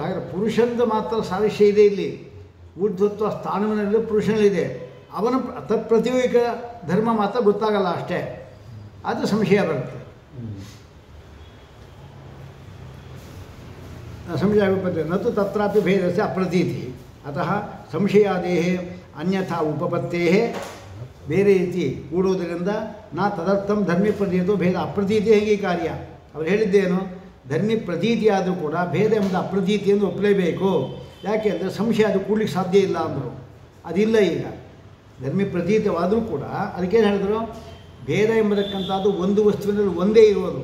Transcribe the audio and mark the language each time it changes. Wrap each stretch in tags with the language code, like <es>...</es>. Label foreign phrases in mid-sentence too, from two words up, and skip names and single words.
<kn>ಹಾಗೆ ಪುರುಷಂದು ಮಾತ್ರ ಸಾದೃಶ್ಯ ಇದೆ. ಇಲ್ಲಿ ಊರ್ಧ್ವತ್ವ ಸ್ಥಾನವಿನಲ್ಲಿ ಪುರುಷನಲ್ಲಿದೆ. ಅವನ ತತ್ಪ್ರತಿಯೋಗಿಕ ಧರ್ಮ ಮಾತ್ರ ಗೊತ್ತಾಗಲ್ಲ ಅಷ್ಟೇ. ಅದು ಸಂಶಯ ಬರುತ್ತೆ.</kn> <sa>ಸಂಶಯ ವಿಪತ್ತೆ ನತು ತತ್ರಾಪಿ ಭೇದಸ್ಯ ಅಪ್ರತೀತಿ ಅತಃ ಸಂಶಯಾದೇಹ ಅನ್ಯಥಾ ಉಪಪತ್ತೇಃ</sa> <kn>ಬೇರೆ ರೀತಿ ಕೂಡುವುದರಿಂದ</kn> <sa>ನಾ ತದರ್ಥಂ ಧರ್ಮಿ ಪ್ರತೀತೋ ಭೇದ ಅಪ್ರತೀತಿ</sa> <kn>ಹೇಗೆ ಕಾರ್ಯ. ಅವ್ರು ಹೇಳಿದ್ದೇನು, ಧರ್ಮಿ ಪ್ರತೀತಿ ಆದರೂ ಕೂಡ ಭೇದ ಎಂಬುದು ಅಪ್ರತೀತಿ ಎಂದು ಒಪ್ಪಲೇಬೇಕು. ಯಾಕೆ ಅಂದರೆ ಸಂಶಯ ಅದು ಕೂಡಲಿಕ್ಕೆ ಸಾಧ್ಯ ಇಲ್ಲ ಅಂದರು. ಅದಿಲ್ಲ. ಈಗ ಧರ್ಮಿ ಪ್ರತೀತವಾದರೂ ಕೂಡ ಅದಕ್ಕೇನು ಹೇಳಿದ್ರು, ಭೇದ ಎಂಬತಕ್ಕಂಥದ್ದು ಒಂದು ವಸ್ತುವಿನಲ್ಲಿ ಒಂದೇ ಇರೋದು.</kn>